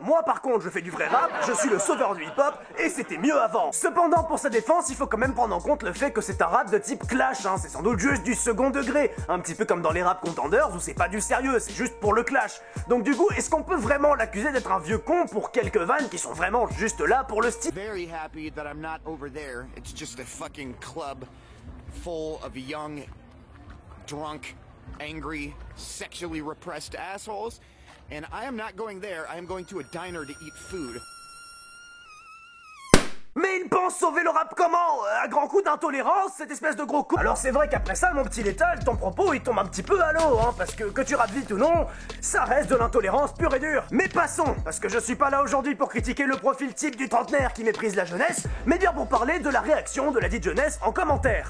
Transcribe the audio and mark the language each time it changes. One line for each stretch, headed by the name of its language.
French: Moi par contre je fais du vrai rap, je suis le sauveur du hip-hop et c'était mieux avant. Cependant pour sa défense, il faut quand même prendre en compte le fait que c'est un rap de type clash, hein. C'est sans doute juste du second degré, un petit peu comme dans les rap contenders où c'est pas du sérieux, c'est juste pour le clash. Donc du coup, est-ce qu'on peut vraiment l'accuser d'être un vieux con pour quelques vannes qui sont vraiment juste là pour le style?
English: Very happy that I'm not over there. It's just a fucking club full of young, drunk, angry, sexually repressed assholes, and I am not going there. I am going to a diner to eat food.
French: Mais il pense sauver le rap comment? À grands coups d'intolérance, cette espèce de gros coup. Alors c'est vrai qu'après ça, mon petit Lethal, ton propos il tombe un petit peu à l'eau, hein, parce que tu rappes vite ou non, ça reste de l'intolérance pure et dure. Mais passons, parce que je suis pas là aujourd'hui pour critiquer le profil type du trentenaire qui méprise la jeunesse, mais bien pour parler de la réaction de la dite jeunesse en commentaire.